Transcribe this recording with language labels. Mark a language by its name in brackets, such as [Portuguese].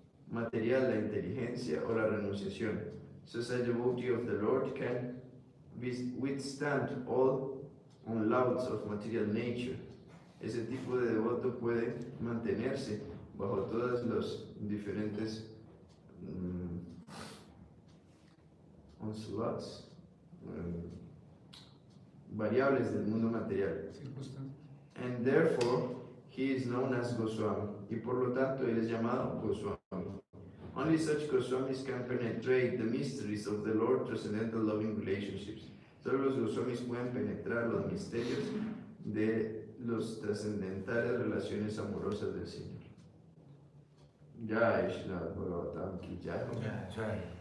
[Spanish] material, la inteligencia o la renunciación. [English] Such a devotee of the Lord can withstand all onslaughts of material nature. [Spanish] Ese tipo de devoto puede mantenerse bajo todas los diferentes onslaughts, variables del mundo material. [English] And therefore, he is known as Goswami. [Spanish] Y por lo tanto, él es llamado Goswami. [English] Only such Goswamis can penetrate the mysteries of the Lord transcendental loving relationships. [Spanish] Solo los Goswamis pueden penetrar los misterios de los trascendentales relaciones amorosas del Señor. [Hindi] Jai Shri Bhagavatam Ki Jai.